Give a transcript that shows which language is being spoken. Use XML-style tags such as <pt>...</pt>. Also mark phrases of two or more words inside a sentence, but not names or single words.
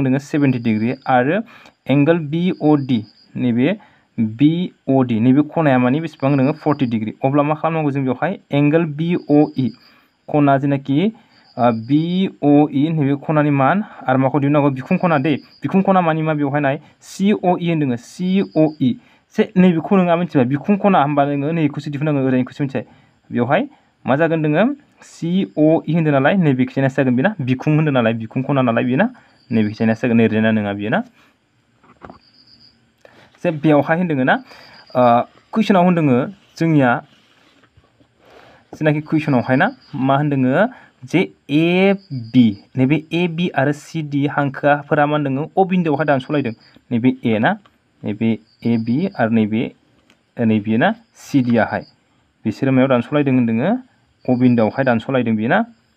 <brx>दोङो 70 डिग्री आरो एंगल बी अ डी नैबे बी अ डी नैबे खनाया माने बेसेबां दोङो 40 डिग्री अब्ला मा खालामनांगौ जों बेवहाय एंगल बी अ ई खना जेनाखि बी अ ई नैबे खनानि मान आरो माखौ दिहुननांगौ बिखुं खना दे बिखुं खना मानि मा बेवहाय नाय सी अ ई होनदों सी अ ई से नैबेखौ नोङा मिथिबाय बिखुं खना होनबा नोङो नैखौसो दिहुननांगौ ओरैखौसो मिथिबाय बेवहाय मा जागोन दोङो सी अ ई होनदों नालाय नैबेखिजानासो जागोन बेना बिखुं होनदों नालाय बिखुं खना नालाय बेयो ना नैबेखिजानासो जागोन ओरैना नङा बेयो ना जे बेवहाय होनदों ना कुइसनाव होनदों जोंनिया जेनाखि कुइसनावहाय ना मा होनदों जे ए बी नैबे ए बी आरो सी डी हांखोफोरा मा होनदों अ बिन्दोआवहाय दानस'लायदों नैबे ए ना नैबे ए बी आरो नैबे ना सी डी आहाय बिसोरो मायाव दानस'लायदों होनदों अ बिन्दोआवहाय दानस'लायदों बेयो ना</brx>